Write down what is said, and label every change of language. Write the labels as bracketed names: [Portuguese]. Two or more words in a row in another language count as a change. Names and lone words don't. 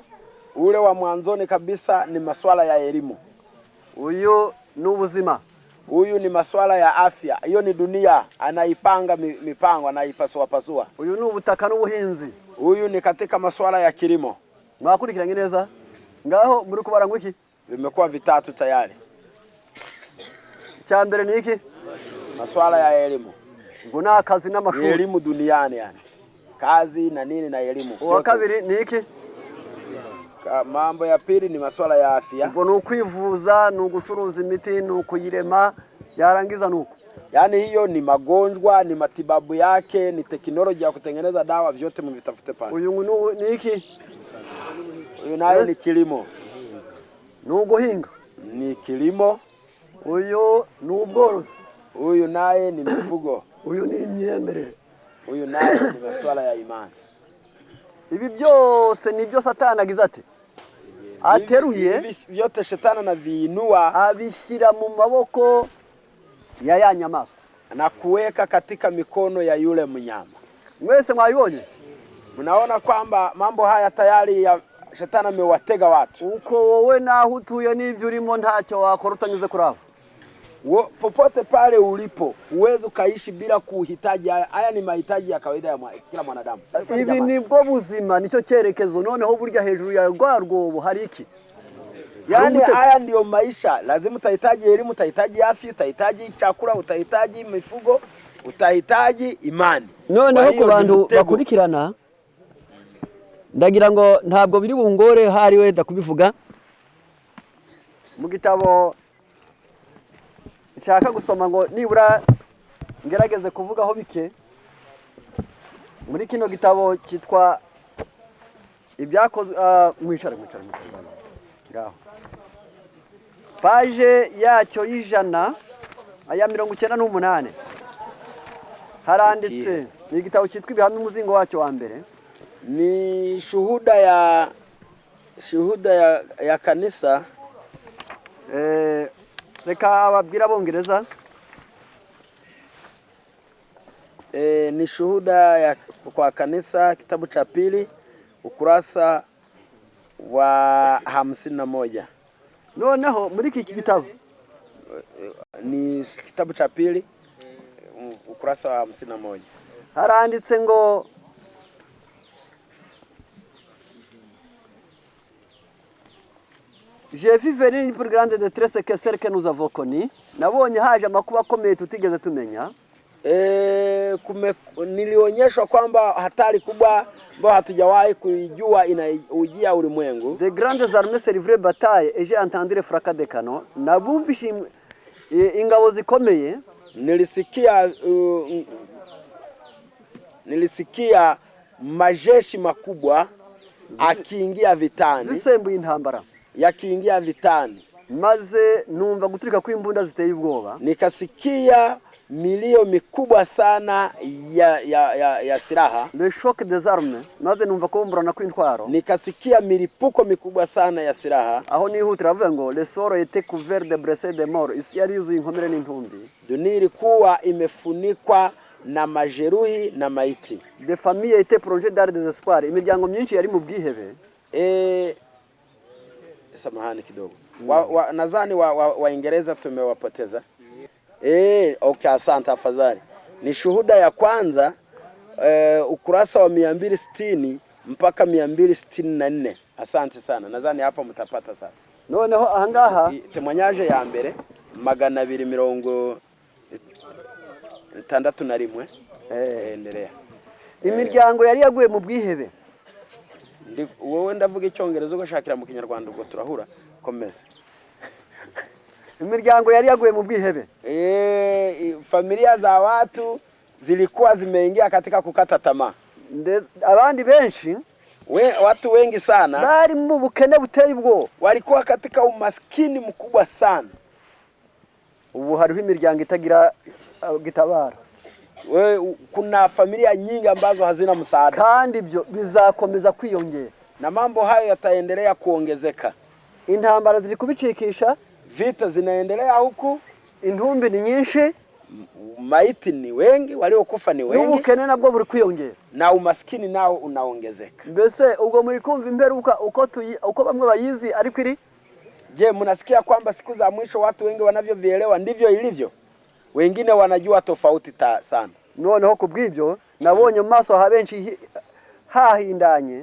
[Swahili] Ule wa mwanzoni kabisa ni masuala ya elimu. [Kinyarwanda] Uyu ni ubuzima. [Swahili] Huyu ni masuala ya afya. Hiyo ni dunia, anaipanga mipango, anaipasua pasua. [Kinyarwanda] Uyu ni ubutaka n'ubuhinzi. [Swahili] Huyu ni katika masuala ya kilimo. [Kinyarwanda] Mwakurikiranye neza? Ngaho muri kubara ngwiki? [Swahili] Vimekuwa vitatu tayari. [Kinyarwanda] Cha mbere ni iki? [Swahili] Masuala ya elimu. [Kinyarwanda] Nguna kazi n'amashuri. [Swahili] Elimu duniani yani. Kazi na nini na elimu. [Kinyarwanda] Wa kabiri ni iki? [Swahili] Mambo ya pili ni masuala ya afya. [Kinyarwanda] Ubwo nukwivuza, nugucuruza imiti, nukuyirema, yarangiza nuko. [Swahili] Yani hiyo ni magonjwa, ni matibabu yake, ni teknolojia ya kutengeneza dawa, vyote mvitafute pale. [Kinyarwanda] Uyu ni iki? [Swahili] Uyu naye ni kilimo. [Kinyarwanda] Nuguhinga. [Swahili] Ni kilimo. [Kinyarwanda] Uyu ni ubworozi. [Swahili] Uyu naye ni mifugo. [Kinyarwanda] Uyu ni imyemerere. [Swahili] Uyu naye ni masuala ya imani. [Kinyarwanda] Ibi byose nibyo Satani agize ati ateruye, [Swahili] vyote Shetani anaviinua [Kinyarwanda] abishyira mu maboko ya nyamaswa [Swahili] na kuweka katika mikono ya yule mnyama. [Kinyarwanda] Mwese mwabibonye? [Swahili] Mnaona kwamba mambo haya tayari ya Shetani amewatega watu. [Kinyarwanda] Uko wowe naho utuye n'ibyo urimo ntacyo wakora utanyuze kuri abo. [Swahili] Popote pale ulipo uweze ukaishi bila kuhitaji haya ni mahitaji ya kawaida ya kila mwanadamu. [Kinyarwanda] Ibi ni bwo buzima, nicyo cyerekezo. Noneho burya hejuru ya rwarwo hari iki? [Swahili] Yani haya ndio maisha. Lazima utahitaji elimu, utahitaji afya, utahitaji chakula, utahitaji mifugo, utahitaji imani. [Kinyarwanda] Noneho ku bantu bakurikirana, ndagira ngo ntabwo biri bungore hari wenda kubivuga mu gitabo nshaka gusoma ngo nibura ngerageze kuvugaho bike muri kino gitabo cyitwa ibyakozwe mwicare ngaho page yacyo y'ijana aya 98 haranditse ni igitabo cyitwa ibihamya umuzingo wacyo wa mbere, [Swahili] ni shuhuda ya kanisa. [Kinyarwanda] Reka ababwira Abongereza. [Swahili] Ni shuhuda ya kwa kanisa, kitabu cha pili ukurasa wa 51. [Kinyarwanda] Noneho muri iki gitabo [Swahili] ni kitabu cha pili ukurasa wa 51 [Kinyarwanda] haranditse ngo [French] Je vis venir une plus grande détresse que celle que nous avons connue. [Kinyarwanda] Nabonye haje amakuba akomeye tutigeze tumenya. [Swahili] Nilionyeshwa kwamba hatari kubwa ambayo hatujawahi kuijua inaujia ulimwengu. [French] De grandes armées se livraient bataille et j'ai entendu le fracas des canons. [Kinyarwanda] Nabumvishe ingabo zikomeye. [Swahili] Nilisikia majeshi makubwa akiingia vitani. [Kinyarwanda] Zisembuye intambara. [Swahili] Yakiingia vitani. [Kinyarwanda] Maze numva guturika kw'imbunda ziteye ubwoba. [Swahili] Nikasikia milio mikubwa sana ya silaha. [French] Le choc des armes. [Kinyarwanda] Maze numva kumburana kw'intwaro. [Swahili] Nikasikia milipuko mikubwa sana ya silaha. [Kinyarwanda] Aho nihutira avuga ngo [French] le soro était couvert de blessés de mort. [Kinyarwanda] Isi yari yuzuye inkomere n'intumbi. [Swahili] Dunia ilikuwa imefunikwa na majeruhi na maiti. [French] Des familles étaient plongées dans le désespoir. [Kinyarwanda] Imiryango myinshi yari mu bwihebe. [Swahili] Samahani kidogo. Nadhani Waingereza tumewapoteza. Okay, asante afadhali. Ni shuhuda ya kwanza ukurasa wa 260 mpaka 264. Asante sana. Nadhani hapa mtapata sasa. [Kinyarwanda] Noneho ahangaha temwanyaje ya mbere 261. [Swahili] Endelea. [Kinyarwanda] Imiryango yari yaguye mu bwihebe. Wowe ndavuga icyongereza ugashakira mu kinyarwanda ubwo turahura. Komeza. Imiryango yari yaguye mu bwihebe. [Swahili] Familia za watu zilikuwa zimeingia katika kukata tamaa. [Kinyarwanda] Abandi benshi [Swahili] watu wengi sana [Kinyarwanda] bari mu bukene buteye ubwo, [Swahili] walikuwa katika umaskini mkubwa sana. [Kinyarwanda] Ubu hariho imiryango itagira gitabara. [Swahili] Kuna familia nyingi ambazo hazina msaada. [Kinyarwanda] Kandi ibyo bizakomeza kwiyongera. [Swahili] Na mambo hayo yataendelea kuongezeka. [Kinyarwanda] Intambara ziri kubicikisha. [Swahili] Vita zinaendelea huku. [Kinyarwanda] Intumbi ni nyinshi. [Swahili] Maiti ni wengi, waliokufa ni wengi. [Kinyarwanda] N'ubukene nabwo buri kwiyongera. [Swahili] Na umaskini nao unaongezeka. [Kinyarwanda] Mbese ubwo muri kumva imperuka uko bamwe bayizi ariko iri? [Swahili] Je, mnasikia kwamba siku za mwisho watu wengi wanavyovielewa ndivyo ilivyo? Wengine wanajua tofauti sana. [Kinyarwanda] Noneho kubw'ibyo nabonye mu maso habenshi hahindanye.